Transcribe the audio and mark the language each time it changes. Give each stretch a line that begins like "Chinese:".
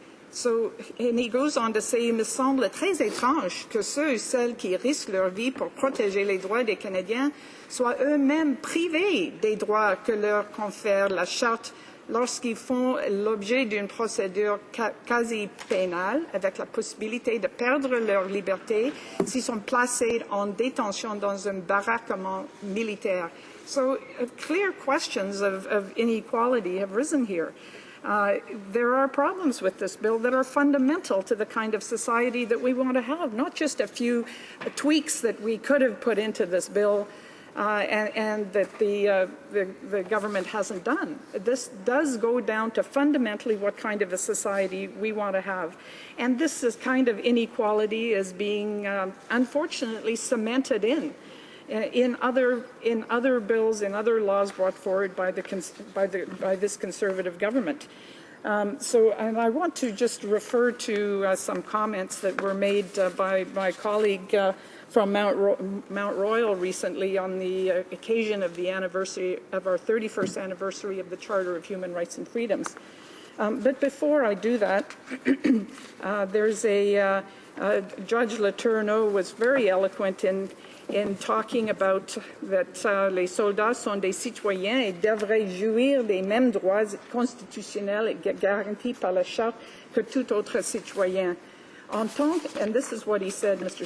English: So, and he goes on to say,
French: il me semble très étrange que ceux et celles qui risquent leur vie pour protéger les droits des Canadiens soient eux-mêmes privés des droits que leur confère la Charte lorsqu'ils font l'objet d'une procédure quasi pénale avec la possibilité de perdre leur liberté s'ils sont placés en détention dans un baraquement militaire.
English: So clear questions of inequality have risen here. There are problems with this bill that are fundamental to the kind of society that we want to have, not just a few tweaks that we could have put into this bill and that the government hasn't done. This does go down to fundamentally what kind of a society we want to have. And this is kind of inequality is being unfortunately cemented in other bills, in other laws brought forward by this Conservative government. And I want to just refer to some comments that were made by my colleague from Mount Royal recently on the occasion of the anniversary of our 31st anniversary of the Charter of Human Rights and Freedoms. But before I do that, there's Judge Letourneau was very eloquent in talking about that
French: les soldats sont des citoyens et devraient jouir des mêmes droits constitutionnels garantis par la Charte que tout autre citoyen.
English: And this is what he said, Mr.